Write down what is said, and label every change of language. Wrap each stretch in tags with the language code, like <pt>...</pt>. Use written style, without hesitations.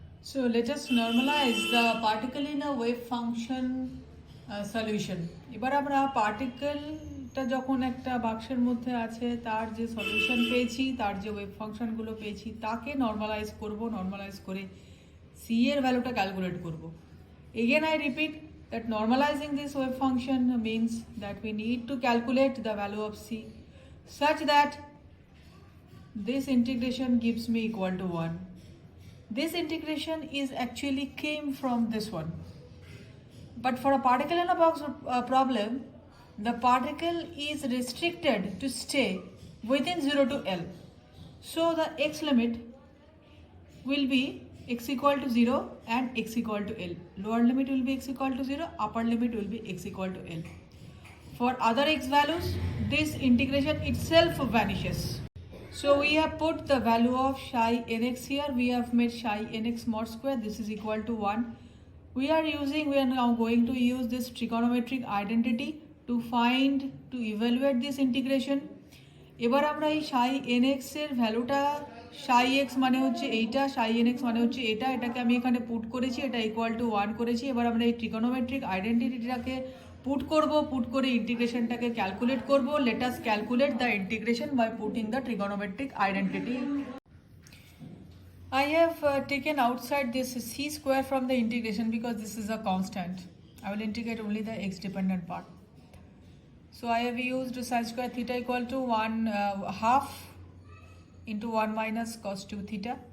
<en>So let us normalize the particle in a wave function solution.</en> <bn>এবার আমরা পার্টিকেলটা যখন একটা বাক্সের মধ্যে আছে, তার যে সলিউশন পেয়েছি, তার যে ওয়েভ ফাংশনগুলো পেয়েছি, তাকে নর্মালাইজ করব। নর্মালাইজ করে সি এর ভ্যালুটা ক্যালকুলেট করব।</bn> <en>Again I repeat that normalizing this wave function means that we need to calculate the value of c such that this integration gives me =1. This integration is actually came from this one. But for a particle in a box problem, the particle is restricted to stay within 0 to L. So the x limit will be x = 0 and x = L. Lower limit will be x = 0, upper limit will be x = L. For other x values, this integration itself vanishes. So we have put the value of psi nx here. We have made psi nx mod square. This is =1. We are now going to use this trigonometric identity to evaluate this integration.</en> <bn>এবার আমরা এই psi nx এর ভ্যালুটা সাই x মানে হচ্ছে এইটা, সাই N x মানে হচ্ছে এটা, এটাকে আমি এখানে পুট করেছি, এটা ইকুয়াল টু 1 করেছি। এবার আমরা এই ট্রিগোনোমেট্রিক আইডেন্টিটিটাকে পুট করে ইন্টিগ্রেশনটাকে ক্যালকুলেট করব।</bn> <en>Let us calculate the integration by putting the trigonometric identity. I have taken outside this c square from the integration because this is a constant. I will integrate only the x dependent part. So I have used sin square theta equal to 1/2 into 1 minus cos 2 theta.</en>